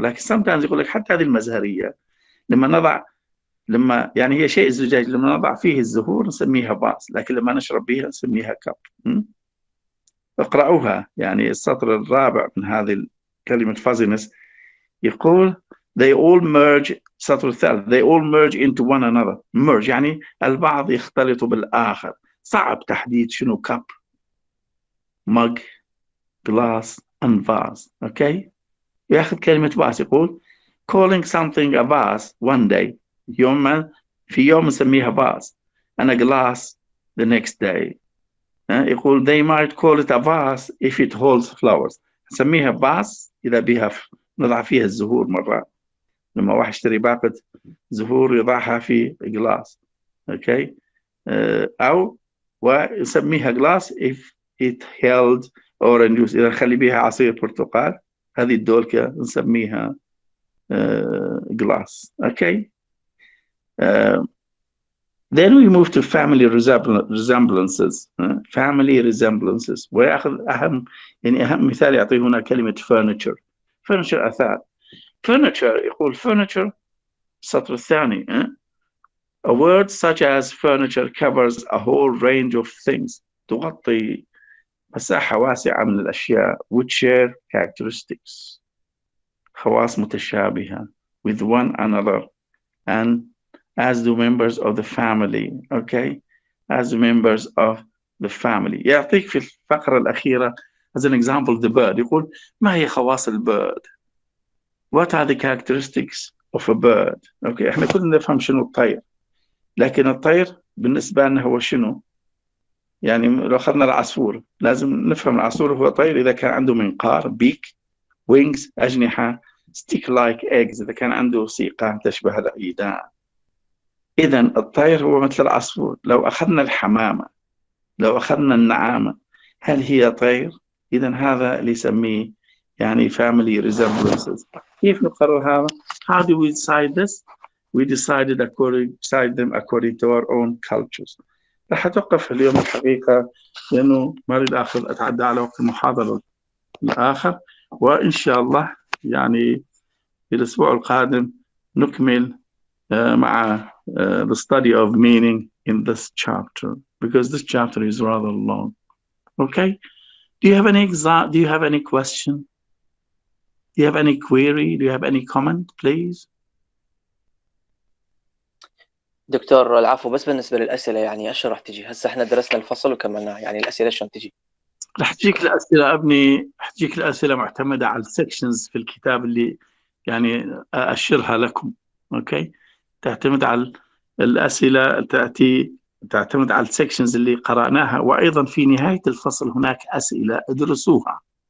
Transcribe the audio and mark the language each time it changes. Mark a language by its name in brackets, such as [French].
[Arabic] لكن sometimes يقول لك حتى هذه المزهرية لما يعني هي شيء زجاج لما نضع فيه الزهور نسميها باس، لكن لما نشرب بها نسميها كاب. اقرأوها يعني السطر الرابع من هذه كلمة fuzziness يقول [English] they all merge. [Arabic] السطر الثالث [English] they all merge into one another. [Arabic] merge يعني البعض يختلط بالآخر. صعب تحديد شنو كاب، mug, glass and vase. [English] okay، [Arabic] ياخذ كلمة باس يقول [English] calling something a vase one day، [Arabic] في يوم نسميها باس، [English] and a glass the next day. يقول they might call it a vase if it holds flowers. [Arabic] نسميها باس إذا بها نضع فيها الزهور. مرات لما واحد يشتري باقة زهور يضعها في glass. okay، أو ونسميها glass [English] if it held orange juice، [Arabic] إذا نخلي بها عصير برتقال هذه الدولكة نسميها glass. okay. [English] Then we move to family resemblances. family resemblances. [Arabic] ويأخذ أهم مثال يعطيه هنا كلمة furniture. furniture أثاث. furniture يقول furniture السطر الثاني. [English] A word such as furniture covers a whole range of things. [Arabic] تغطي مساحة واسعة من الأشياء [English] which share characteristics، [Arabic] خواص متشابهة [English] with one another and as the members of the family. Okay, as the members of the family. [Arabic] يعطيك في الفقرة الأخيرة [English] as an example the bird. [Arabic] يقول ما هي خواص البird? [English] What are the characteristics of a bird? [Arabic] Okay, احنا كلنا نفهم شنو الطير، لكن الطير بالنسبة لنا هو شنو؟ يعني لو أخذنا العصفور لازم نفهم العصفور هو طير إذا كان عنده منقار beak wings أجنحة stick like eggs إذا كان عنده سيقان تشبه العيدان. إذا الطير هو مثل العصفور. لو أخذنا الحمامة، لو أخذنا النعامة، هل هي طير؟ إذا هذا اللي يسميه يعني family resemblances. كيف نقرر هذا؟ [English] How do we decide this? We decide them according to our own cultures. [Arabic] راح أتوقف اليوم الحقيقة لأنه ما أريد أتعدى على وقت المحاضرة الآخر، وإن شاء الله يعني في الأسبوع القادم نكمل مع [English] the study of meaning in this chapter, because this chapter is rather long. Okay? Do you have any question? Do you have any query? Do you have any comment, please? [Arabic] دكتور العفو، بس بالنسبة للأسئلة يعني إيش راح تجي؟ هسه إحنا درسنا الفصل وكملناه، يعني الأسئلة شلون تجي؟ راح تجيك الأسئلة ابني، راح تجيك الأسئلة معتمدة على السكشنز في الكتاب اللي يعني أشرها لكم. أوكي؟ تعتمد على الأسئلة تعتمد على السكشنز اللي قرأناها، وأيضا في نهاية الفصل هناك أسئلة ادرسوها.